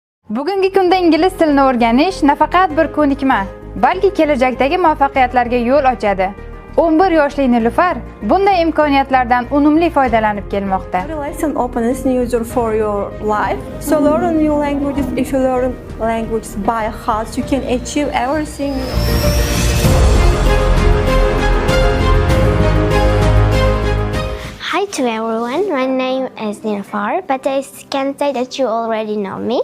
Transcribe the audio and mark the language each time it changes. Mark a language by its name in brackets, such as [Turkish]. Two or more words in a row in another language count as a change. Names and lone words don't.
[Uzbek] Bugungi kunda ingliz tilini o'rganish nafaqat bir ko'nikma, balki kelajakdagi muvaffaqiyatlarga yo'l ochadi. 11 yoshli Nilufar bunday imkoniyatlardan unumli foydalanib kelmoqda. [English] Every lesson opens new door for your life. So learn new languages. If you learn languages by heart, you can achieve everything. Hi to everyone, my name is Nilufar, but I can say that you already know me.